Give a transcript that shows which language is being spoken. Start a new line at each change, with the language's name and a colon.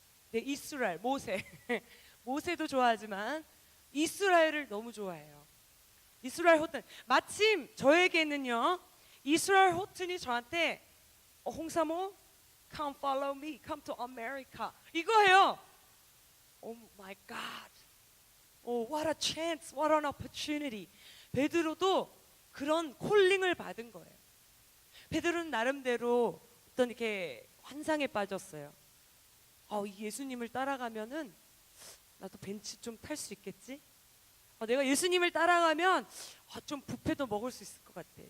Korean: 네, 이스라엘, 모세. 모세도 좋아하지만 이스라엘을 너무 좋아해요. 이스라엘 호튼. 마침 저에게는요, 이스라엘 호튼이 저한테 홍사모,
English: come follow me, come to America,
Korean: 이거예요.
English: Oh my God. What a chance, what an opportunity.
Korean: 베드로도 그런 콜링을 받은 거예요. 베드로는 나름대로 어떤 이렇게 환상에 빠졌어요. 이 예수님을 따라가면은 나도 벤치 좀 탈 수 있겠지? 내가 예수님을 따라가면 좀 뷔페도 먹을 수 있을 것 같아.